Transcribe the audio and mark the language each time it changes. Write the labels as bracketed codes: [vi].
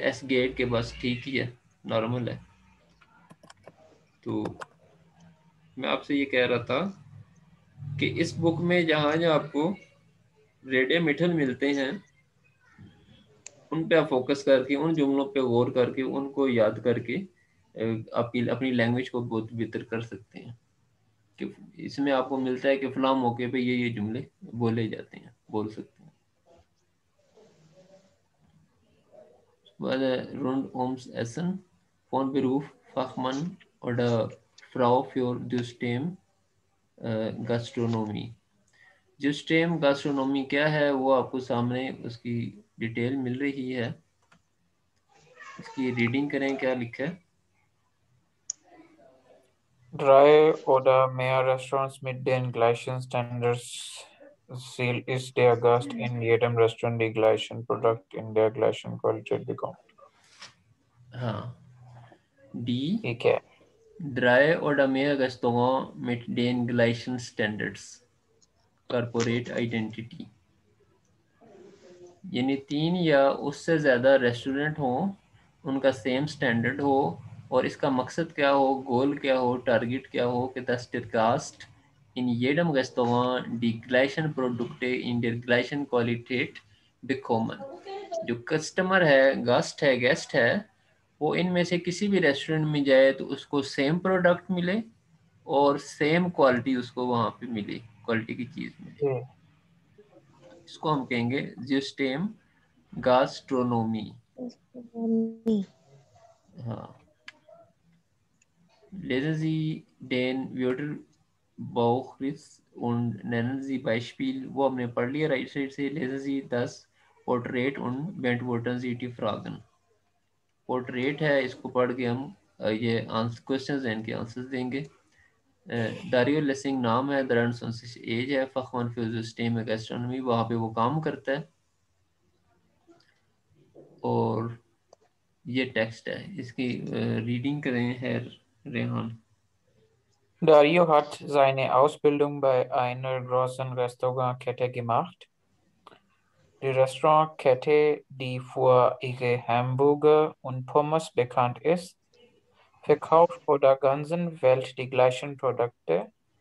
[hi] S gate के बस ठीक ही है, नॉर्मल है। तो मैं आपसे ये कह रहा था कि इस बुक में जहाँ जहाँ आपको रेडे मिठल मिलते हैं उन पे आप फोकस करके, उन जुमलों पे गौर करके, उनको याद करके अपनी अपनी लैंग्वेज को बहुत बेहतर कर सकते हैं। कि इसमें आपको मिलता है कि फलां मौके पे ये जुमले बोले जाते हैं, बोल सकते हैं। [de] Rund ums Essen von Beruf Fachmann oder Frau für System Gastronomie। [hi] जो स्टेम गास्ट्रोनॉमी क्या है वो आपको सामने उसकी डिटेल मिल रही है। इसकी रीडिंग करें, क्या लिखा है। [de] Drei oder mehr Restaurants mit den gleichen Standards. Ziel ist der Gast in jedem Restaurant die gleichen Produkte in der gleichen Qualität bekommt. [hi] हाँ, die ठीक है। [de] drei oder mehr Restaurants mit den gleichen Standards Corporate Identity, [hi] यानी 3 या उससे ज़्यादा restaurant हों, उनका same standard हो, और इसका मकसद क्या हो, गोल क्या हो, टारगेट क्या हो कि [de] dass der Gast in jedem Restaurant die gleichen Produkte in der gleichen Qualität bekommen। [hi] जो कस्टमर है, गास्ट है, गेस्ट है, वो इनमें से किसी भी रेस्टोरेंट में जाए तो उसको सेम प्रोडक्ट मिले और सेम क्वालिटी उसको वहाँ पे मिले, क्वालिटी की चीज़ मिले। जी। इसको हम कहेंगे जिस्टेम गास्ट्रोनोमी। [de] हाँ, lesen Sie den Wörterbuchriss und nennen Sie Beispiel, [hi] वो हमने पढ़ लिया राइट साइड से। [de] lesen Sie das Porträt und beantworten Sie die Fragen। [hi] Portrait है, इसको पढ़ के हम ये आंसर क्वेश्चंस हैं, इनके आंसर्स देंगे। दारियो लेसिंग नाम है, 23 एज है, फखमन फिल सिस्टम गैस्ट्रोनॉमी, वहाँ पे वो काम करता है। और ये टेक्स्ट है, इसकी रीडिंग करें है Rehan. [de] Dario hat seine Ausbildung bei einer großen Restaurantkette gemacht. Die Restaurantkette, die für ihre Hamburger und Pommes bekannt ist, verkauft auf der ganzen Welt die gleichen Produkte.